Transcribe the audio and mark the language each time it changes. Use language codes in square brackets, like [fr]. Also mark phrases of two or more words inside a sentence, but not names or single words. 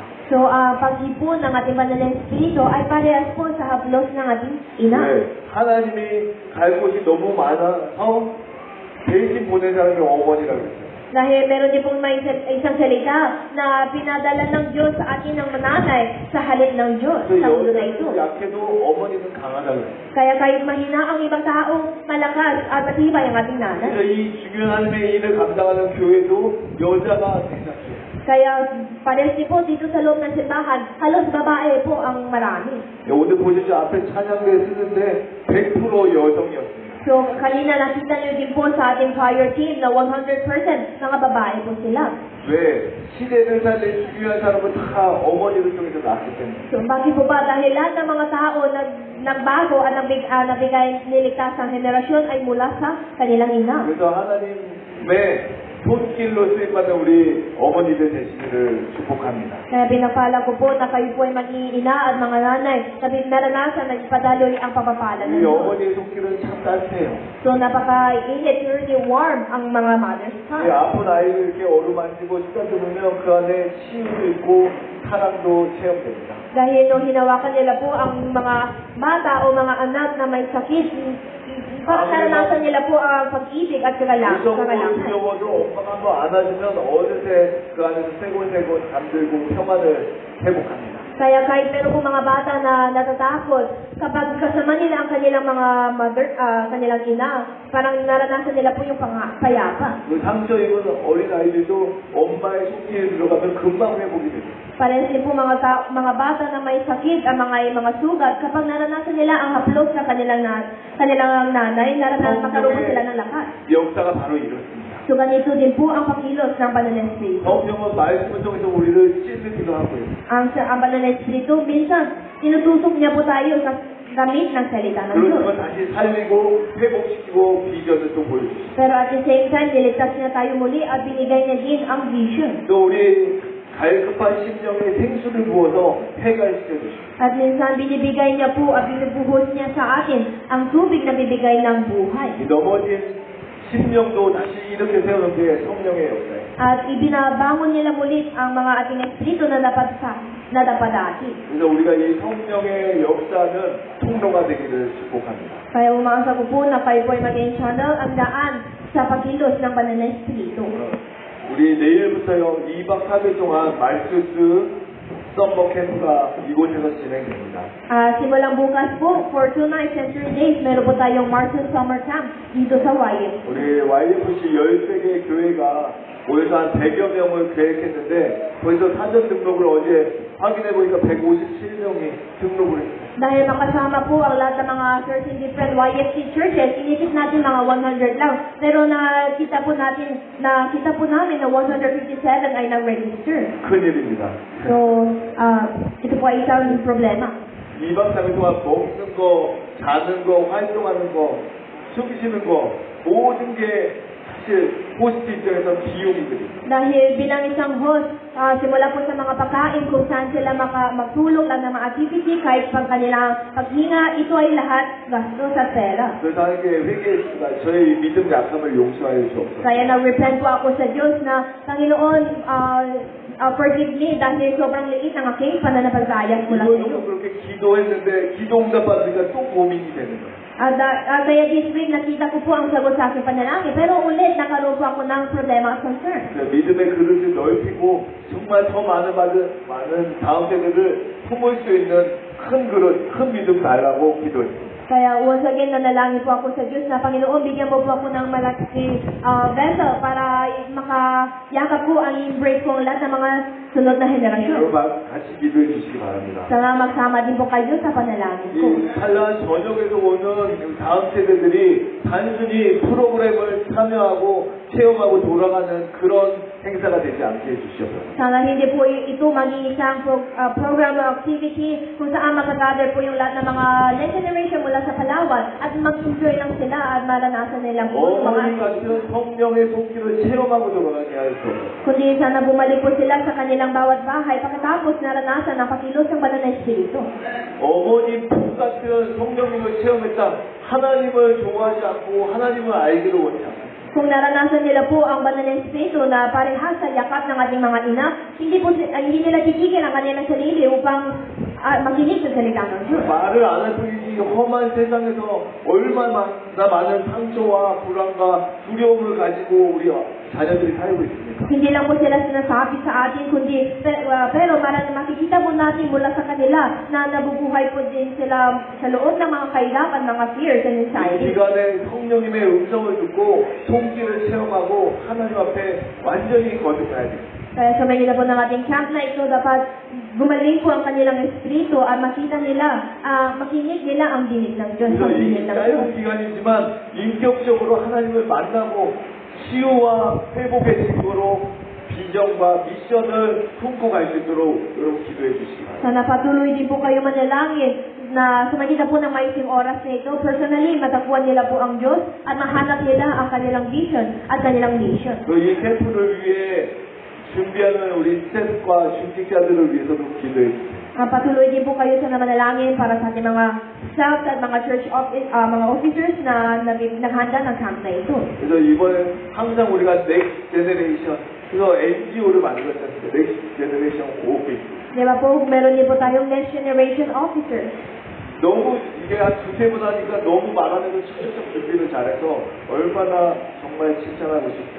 [tl] So pag-ipon ng ating banal na Espiritu ay parehas po sa haplos ng ating ina. [ko] 네. 하나님이 갈 곳이 너무 많아서 대신 보낸 사람이 어머니라고 했어요. [tl] Dahil meron din pong may isang salita na pinadala ng Diyos sa atin ng mananay sa halip ng Diyos sa mundo na ito. [ko] 여자는 약해도 어머니는 강하다고 해요. [tl] Kaya kahit mahina ang ibang taong malakas at matibay ang ating nanay. [ko] 그래서 이 중요한 하나님의 일을 감당하는 교회도 여자가 대다수예요. [tl] Kaya pares din po dito sa loob ng simbahan, halos babae po ang marami. [ko] 오늘 보시죠. 앞에 찬양대 쓰는데 100% 여성이었습니다. [tl] So kanina nakita niyo din po sa ating choir team na 100% mga babae po sila. [ko] 왜? 시대를 살릴 중요한 사람은 다 어머니를 통해서 낳았기 때문에. [tl] So bakit po ba? Dahil lahat ng mga tao nagbago at nabigay niligtas ang henerasyon ay mula sa kanilang ina. [ko] 그래서 하나님의 손길로 쓰임받는 우리 어머니들 되시기를 축복합니다. [tl] Kaya pinapala ko po na kayo po ay maging ina at mga nanay na naranasan na ipadaloy ang pagpapala ng [ko] 우리 [tl] Diyos. [ko] 어머니의 손길은 참 따뜻해요. [tl] So napaka-init, [en] really warm [tl] ang mga mother's [ko] 이 [en] heart. [ko] 아픈 아이를 이렇게 어루만지고 쓰다듬으면 그 안에 치유도 있고 사랑도 체험됩니다. [tl] Dahil nung hinawakan nila po ang mga bata o mga anak na may sakit, parang naranasan nila po ang pag-ibig at [ko] 무섭고 [tl] kagalakan. [ko] 두려워도 엄마가 한번 안아주면 어느새 그 안에서 새곤새곤 잠들고 평안을 회복합니다. [tl] Kaya kahit meron po mga bata na natatakot, kapag kasama nila ang kanilang mga mother, kanilang ina, parang naranasan nila po yung payapa. [ko] 그 상처 입은 어린 아이들도 엄마의 손길에 들어가면 금방 회복이 됩니다. [tl] Parehas din po mga bata na may sakit, ang mga sugat, kapag naranasan nila ang haplos sa kanilang nanay, makaroon sila ng lakas. [ko] 역사가 바로 이렇습니다. [tl] So ganito din po ang pagkilos ng banal na Espiritu. [ko] 성령은 말씀을 통해서 우리를 찔르기도 하고요. [tl] Ang banal na Espiritu, minsan, tinutusok niya po tayo sa gamit ng salita ng Diyos. [ko] 그러면 다시 살리고 회복시키고 비전을 또 보여주시죠. [en] Pero at the same time, [tl] niligtas niya tayo muli at binigay niya din ang vision. [ko] 또 우리 갈급한 심정에 생수를 부어서 해갈시켜 주시고 [tl] At minsan, binibigay niya po at binubuhos niya sa atin ang tubig na bibigay ng buhay. [ko] 이 넘어진 심령도 다시 이렇게 세우는 게 성령의 역사예요. [tl] At ibinabangon nila muli ang mga ating espiritu na dapat dati. [ko] 그래서 우리가 이 성령의 역사는 통로가 되기를 축복합니다. [tl] Kaya umaasa ko po na kayo po ay maging channel ang daan sa pagkilos ng banal na espiritu. [ko] 우리 내일부터요 2박 3일 동안 말투스 썸머 캠프가 이곳에서 진행됩니다. [tl] Simulang bukas po, [en] for 2 nights and 3 days, [tl] meron po tayong Martin Summer Camp dito sa YFC. [ko] 우리 YFC 13개 교회가 모여서 한 100여 명을 계획했는데 거기서 사전 등록을 어제 확인해 보니까 157명이 등록을 했어요. [tl] Dahil makasama po ang lahat ng mga [en] 13 different YFC churches, [tl] inipit natin mga 100 lang. Pero nakita po namin na 157 ay nag-register. [ko] 큰일입니다. [tl] So, ito po ay isang problema. [ko] 2박 3일 동안 먹는 거, 자는 거, 활동하는 거, 숨쉬는 거 모든 게 사실 호스트 입장에서 비용이거든요. [tl] Dahil bilang isang host, simula po sa mga pagkain kung saan sila magtulog lang ng mga activity, kahit pang kanilang paghinga, ito ay lahat gasto sa pera. [ko] 그래서 하나님께 회개했습니다. 저희 믿음 약함을 용서하여 주옵소서. [tl] Kaya nag-repent po ako sa Diyos na, Panginoon, [en] forgive me [tl] dahil sobrang liit ng aking pananampalataya mula sa iyo. [ko] 이번에도 그렇게 기도했는데 기도 응답받으니까 또 고민이 되는 거예요. [tl] Kaya [en] this week [tl] nakita ko po ang sagot sa aking panalangin, pero ulit nakaroon po ako ng problema at concern. [ko] 믿음의 그릇을 넓히고 정말 더 많은 다음 세대를 품을 수 있는 큰 그릇, 큰 믿음 달라고 기도했습니다. [tl] Kaya [en] once again, [tl] nanalangin po ako sa Diyos na, Panginoon, bigyan mo po ako ng malaking vessel para makayakap po ang embrace ko ang lahat ng mga sunod na henerasyon. [ko] 여러분 같이 기도해 주시기 바랍니다. [tl] Sana magsama din po kayo sa panalangin ko. [ko] 이 찬란 저녁에서 오는 다음 세대들이 단순히 프로그램을 참여하고 체험하고 돌아가는 그런 행사가 되지 않게 해주시옵소서. [tl] Sana hindi po ito maging isang [en] program or activity [tl] kung saan magagather po yung lahat ng mga [en] next generation [tl] mula sa Palawan at mag-enjoy lang sila at maranasan nilang po yung [ko] 어머니 [tl] mga [ko] 같은 성령의 손길을 체험하고 돌아가게 하옵소서. [tl] kundi sana bumalik po sila sa kanilang bawat bahay pagkatapos naranasan ang pakilos ng banal na Espiritu. [ko] 어머니 품 같은 성령님을 체험했다. 하나님을 좋아하지 않고 하나님을 알기를 원치 않고. [tl] Kung naranasan nila po ang banal na Espiritu na parehas sa yakap ng ating mga ina, hindi nila titigil ang kanilang sarili upang makinig sa salita ng Diyos. [ko] 말을 안 할 뿐이지 험한 세상에서 얼마나 많은 상처와 불안과 두려움을 가지고 우리 자녀들이 살고 있습니까? [tl] Hindi lang po sila sinasabi sa atin, kundi pero marami makikita po natin mula sa kanila na nabubuhay po din sila sa loob ng mga kahirapan, mga [en] fears and [ko] 이 [en] anxiety. [ko] 시간에 성령님의 음성을 듣고 손길을 체험하고 하나님 앞에 완전히 거듭나야 됩니다. [tl] Kaya sa mga po ng ating camp na ito, dapat gumaling po ang kanilang espiritu at makita nila, makinig nila ang dinig ng Diyos, [ko] 그래서 [tl] ang [ko] 이 [tl] dinig ng Diyos. [ko] 짧은 기간이지만 인격적으로 하나님을 만나고 치유와 회복의 증거로 비전과 미션을 품고 갈 수 있도록 여러분 기도해 주시기 바랍니다. [tl] Sana patuloy din po kayo manalangin na sa magitan po ng maising oras na ito, personally, matakuan nila po ang Diyos at mahanap nila ang kanilang vision at kanilang mission. [ko] 이 캠프를 위해 준비하는 우리 스태프과 중직자들을 위해서도 기도해 주세요. [tl] Patuloy din po kayo sa manalangin para sa ating mga staff at mga [en] church office, [tl] mga officers na naghanda ng camp na ito. [ko] 그래서 이번엔 항상 우리가 [en] next generation, [ko] 그래서 NGO를 만들었지 않습니까? [en] next generation office. [tl] Di ba po, meron din po tayong [en] next generation officers. [ko] 너무 이게 한 두세 번 하니까 너무 말하면서 철저히 준비를 잘해서 얼마나 정말 칭찬하고 싶습니다.